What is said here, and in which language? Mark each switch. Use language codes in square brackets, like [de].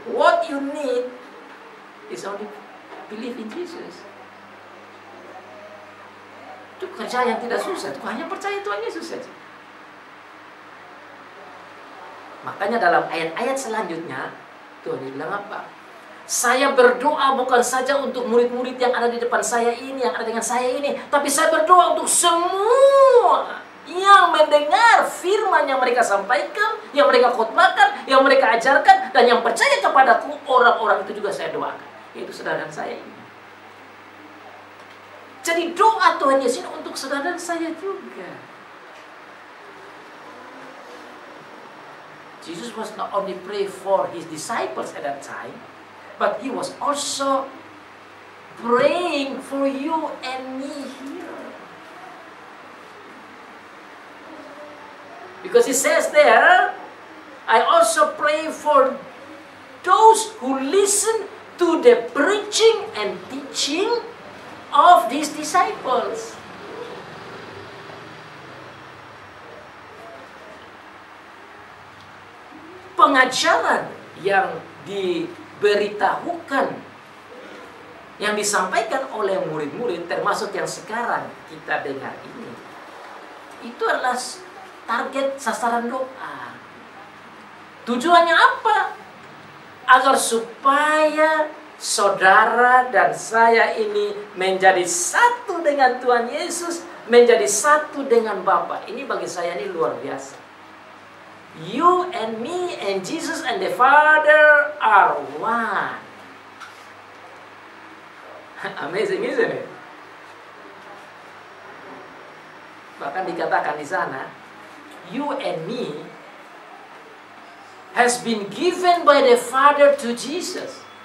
[en] What you need is only believe in Jesus. [id] Itu kerja yang tidak susah, itu hanya percaya Tuhan Yesus saja. Makanya dalam ayat-ayat selanjutnya, Tuhan bilang apa? Saya berdoa bukan saja untuk murid-murid yang ada di depan saya ini, yang ada dengan saya ini, tapi saya berdoa untuk semua yang mendengar firman yang mereka sampaikan, yang mereka khotbahkan, yang mereka ajarkan, dan yang percaya kepadaku, orang-orang itu juga saya doakan. Itu saudara dan saya ini. Jadi doa Tuhan Yesus untuk saudara dan saya juga. [en] Jesus was not only pray for his disciples at that time, but he was also praying for you and me here. Because he says there, I also pray for those who listen to the preaching and teaching of these disciples. [id] Pengajaran yang diberitahukan, yang disampaikan oleh murid-murid, termasuk yang sekarang kita dengar ini, itu adalah target sasaran doa. Tujuannya apa? Agar supaya saudara dan saya ini menjadi satu dengan Tuhan Yesus, menjadi satu dengan Bapa. Ini bagi saya ini luar biasa. [en] You and me and Jesus and the Father are one. Amazing, isn't it? [id] Bahkan dikatakan di sana, [en] you and me has been given by the Father to Jesus.